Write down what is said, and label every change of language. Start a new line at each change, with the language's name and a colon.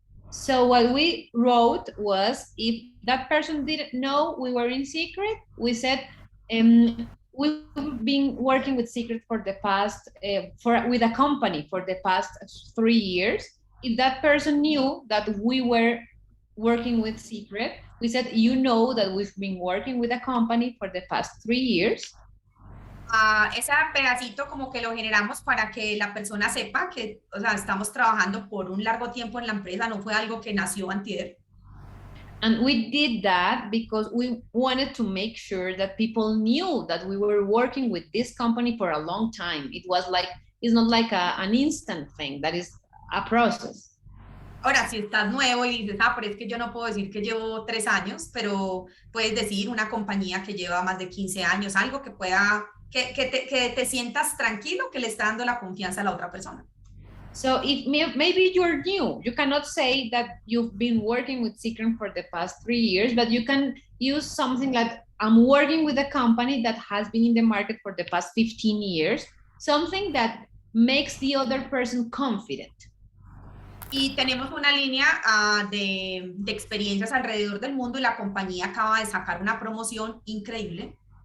English: So what we wrote was, if that person didn't know we were in Secret, we said, we've been working with Secret for the past, with a company for the past 3 years. If that person knew that we were working with Secret, we said, you know that we've been working with a company for the past 3 years.
Spanish: Ese pedacito como que lo generamos para que la persona sepa que, o sea, estamos trabajando por un largo tiempo en la empresa, no fue algo que nació antier.
English: And we did that because we wanted to make sure that people knew that we were working with this company for a long time. It's not like an instant thing, that is a process.
Spanish: Ahora, si estás nuevo y dices, pero es que yo no puedo decir que llevo 3 años, pero puedes decir una compañía que lleva más de 15 años, algo que pueda, que te sientas tranquilo, que le está dando la confianza a la otra persona.
English: So if maybe you're new, you cannot say that you've been working with Secret for the past 3 years, but you can use something like, I'm working with a company that has been in the market for the past 15 years, something that makes the other person confident.
Spanish: Y tenemos una línea de experiencias alrededor del mundo y la compañía acaba de sacar una promoción increíble.